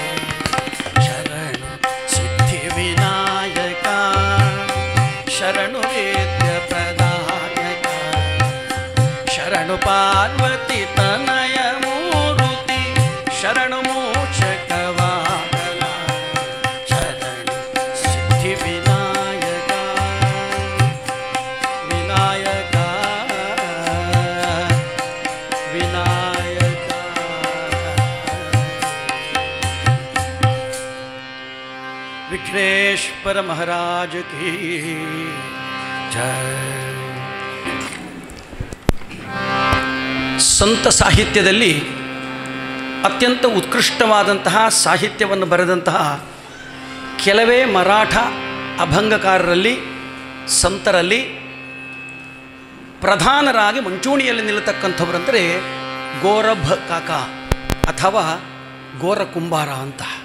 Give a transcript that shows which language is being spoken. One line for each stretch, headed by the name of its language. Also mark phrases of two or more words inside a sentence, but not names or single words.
Kannada: ಶರಣು ಸಿದ್ಧಿ ವಿನಾಯಕ ಶರಣು ವೇದ್ಯ ಪ್ರದಾಯಕ ಶರಣು ಪಾರ್ವತಿ ತನಯ ಮೂರುತಿ ಶರಣು ಮೋಕ್ಷಕ ವಾಹನ ಶರಣು ಸಿದ್ಧಿ ವಿನಾಯಕ ವಿನಾಯಕ ವಿನಾಯಕ.
Hindi: सोमेश्वर महाराज की जय.
Kannada: ಸಂತ ಸಾಹಿತ್ಯದಲ್ಲಿ ಅತ್ಯಂತ ಉತ್ಕೃಷ್ಟವಾದಂತಹ ಸಾಹಿತ್ಯವನ್ನು ಬರೆದಂತಹ ಕೆಲವೇ ಮರಾಠ ಅಭಂಗಕಾರರಲ್ಲಿ ಸಂತರಲ್ಲಿ ಪ್ರಧಾನರಾಗಿ ಮುಂಚೂಣಿಯಲ್ಲಿ ನಿಲ್ಲತಕ್ಕಂಥವರಂದರೆ ಗೋರಭ ಕಾಕ ಅಥವಾ ಗೋರ ಕುಂಬಾರ ಅಂತ.